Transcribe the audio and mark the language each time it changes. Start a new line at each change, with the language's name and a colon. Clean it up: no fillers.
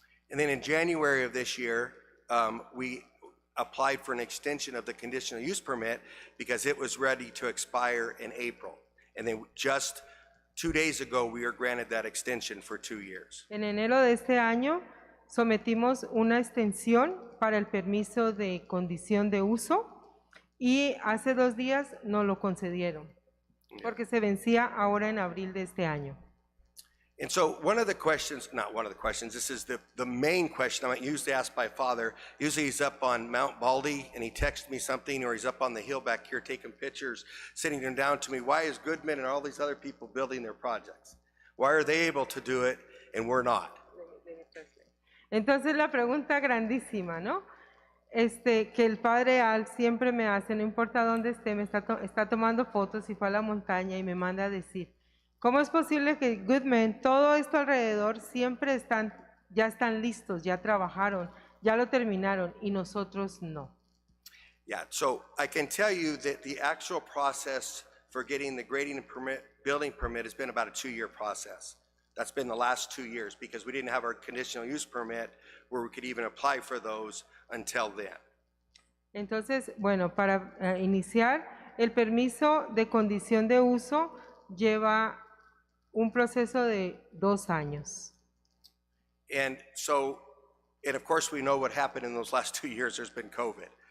English: And then in January of this year, we applied for an extension of the conditional use permit because it was ready to expire in April. And then just 2 days ago, we were granted that extension for 2 years.
Spanish: En enero de este año sometimos una extensión para el permiso de condición de uso y hace 2 días nos lo concedieron porque se vencía ahora en abril de este año.
English: And so one of the questions, not one of the questions, this is the main question I'm usually asked by Father. Usually he's up on Mount Baldy and he texts me something, or he's up on the hill back here taking pictures, sending them down to me. Why is Goodman and all these other people building their projects? Why are they able to do it and we're not?
Spanish: Entonces la pregunta grandísima, ¿no? Que el padre Al siempre me hace, no importa dónde esté, está tomando fotos y fue a la montaña y me manda a decir, ¿cómo es posible que Goodman, todo esto alrededor, siempre ya están listos, ya trabajaron, ya lo terminaron y nosotros no?
English: Yeah, so I can tell you that the actual process for getting the grading and building permit has been about a 2-year process. That's been the last 2 years because we didn't have our conditional use permit where we could even apply for those until then.
Spanish: Entonces, bueno, para iniciar, el permiso de condición de uso lleva un proceso de 2 años.
English: And so, and of course, we know what happened in those last 2 years. There's been COVID.